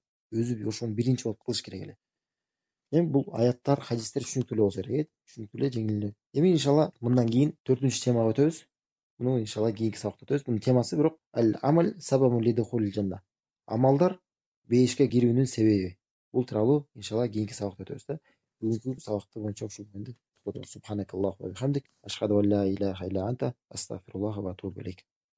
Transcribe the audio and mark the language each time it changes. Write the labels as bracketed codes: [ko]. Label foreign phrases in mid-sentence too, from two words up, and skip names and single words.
[ky] Өзү ошону биринчи болуп кылыш керек эле. Эми бул аяттар, хадистер түшүнүктүү эле болсо керек, түшүнүктүү эле, жеңил эле. Эми иншалла мындан кийин 4-темага өтөбүз. Муну иншалла кийинки сабакта өтөбүз. Бунун темасы бирок [ar] العمل سبب لدخول الجنة. [ky] Амалдар бейишке кирүүнүн себеби. Бул тууралуу иншалла кийинки сабакта өтөбүз да. Бүгүнкү сабакты боюнча ушул менде [ar] سبحانك اللهم وبحمدك أشهد أن لا إله إلا أنت أستغفر الله وأتوب إليك.